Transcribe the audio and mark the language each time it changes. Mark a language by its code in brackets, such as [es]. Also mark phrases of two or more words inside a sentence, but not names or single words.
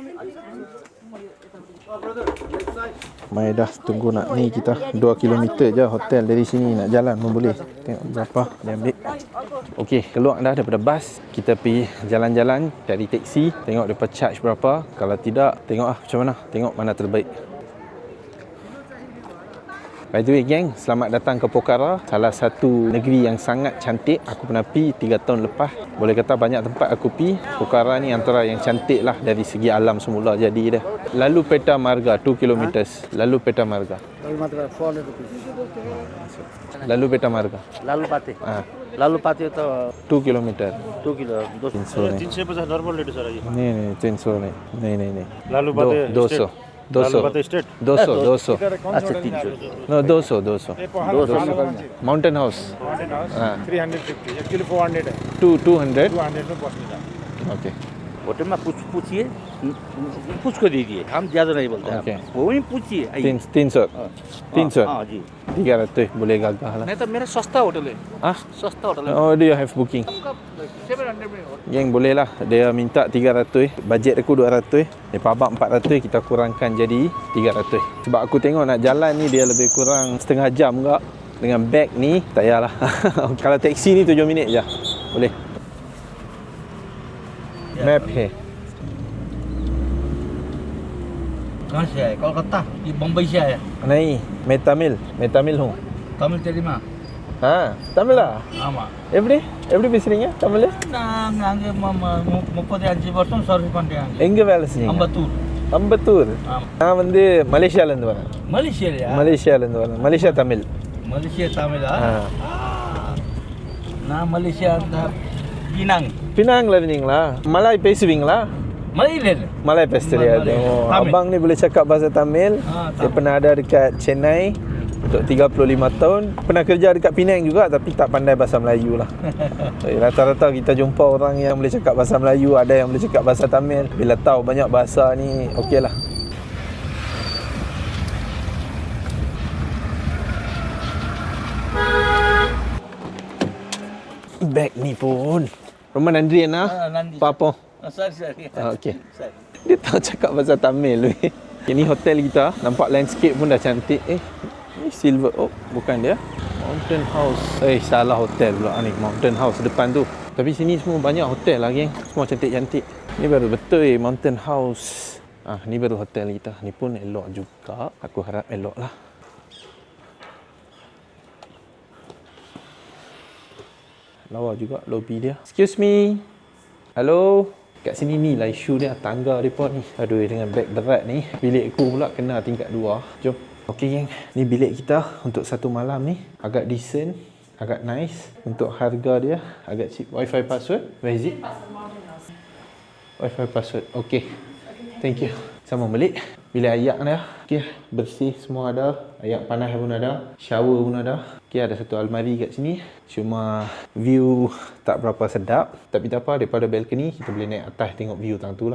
[ms] Mai dah tunggu nak ni kita 2 km je hotel dari sini. Nak jalan pun boleh. Tengok berapa dia ambil. Okey, keluar dah daripada bas. Kita pergi jalan-jalan, cari teksi. Tengok dia charge berapa. Kalau tidak, tengok lah macam mana. Tengok mana terbaik. [en] By the way [ms] geng, selamat datang ke Pokhara. Salah satu negeri yang sangat cantik. Aku pernah pergi 3 tahun lepas. Boleh kata banyak tempat aku pergi. Pokhara ni antara yang cantik lah dari segi alam semula jadi dia. Lalu Peta Marga 2 km. Lalu Peta Marga. Lalu Pati 400 rupees. Lalu Peta Marga. Lalu Pati. [hi] हाँ Lalu Pati तो 2 किलोमीटर 2 किलो 300 नहीं 350 [en] normal rate [hi] है सर ये नहीं 300 नहीं लालू बाते 200 लालू बाते 200 स्टेट 200 अच्छा 300 no 200 माउंटेन हाउस हाँ 350 एक्चुअली 400 है 200 200 में पहुंचने का ओके होटल में पूछिए कुछ को दीजिए हम ज़्यादा नहीं बोलते ओके। हैं वही पूछिए आइए। 300 300 हाँ जी [ms] 300 boleh gagah lah [hi] नहीं तो मेरा सस्ता होटल है ah सस्ता होटल है [ms] oh dia [en] have booking [hi] 700 में [ms] Geng, boleh lah. Dia minta 300. Bajet aku 200. Dia pabak 400. Kita kurangkan jadi 300. Sebab aku tengok nak jalan ni dia lebih kurang setengah jam ke. Dengan beg ni, tak payahlah. Kalau taksi ni 7 minit je. Boleh. Map hai. [hi] कहाँ से आए कोलकाता ये बम्बई से आया नहीं, मैं तमिल हूँ. [ta] தமிழ் தெரியுமா? தமிழா? ஆமாம். எப்படி பேசுறீங்க தமிழ்? நாங்கள் அங்கே 35 வருஷம் சர்வீஸ் பண்ணுறேன். எங்கே வேலை செய்யுங்க? அம்பத்தூர். நான் வந்து மலேசியாலேருந்து வரேன். மலேசியாலேருந்து வரேன். மலேசியா தமிழ். தமிழா? நான் மலேசியா பினாங்ல இருந்தீங்களா? மலாய் பேசுவீங்களா? Malay பேச தெரியாது. [ms] Abang ni boleh cakap bahasa Tamil. Dia pernah ada dekat Chennai untuk 35 tahun. Pernah kerja dekat Penang juga tapi tak pandai bahasa Melayu lah. Rata-rata kita jumpa orang yang boleh cakap bahasa Melayu, ada yang boleh cakap bahasa Tamil. Bila tahu banyak bahasa ni, okey lah. Bag ni pun. [ta] ரொம்ப நன்றி அண்ணா. பாப்போம். [ms] Sorry. Okey. Dia tahu cakap bahasa Tamil. Ini hotel kita. Nampak landscape pun dah cantik. Ni silver oak. Bukan dia. Mountain House. Salah hotel pula ni. Mountain House depan tu. Tapi sini semua banyak hotel lah geng. Semua cantik-cantik. Ni baru betul Mountain House. Ni baru hotel kita. Ni pun elok juga. Aku harap elok lah. Lawa juga lobby dia. [en] Excuse me. [ms] Hello. Kat sini ni lah isu dia, tangga mereka ni. Aduh, dengan beg berat ni. Bilik aku pula kena tingkat 2. Jom. Okey geng, ni bilik kita untuk satu malam ni. Agak decent, agak nice. Untuk harga dia agak cheap. [en] Wi-Fi password, where is it? Wi-Fi password, okey. Thank you. [ms] Sama balik. Bilik ayak dah. Okey, bersih semua ada. Ayak panas pun ada. Shower pun ada. Okey, ada satu almari kat sini. Cuma view tak berapa sedap. Tapi tak apa, daripada balcony kita boleh naik atas tengok view tang tu lah.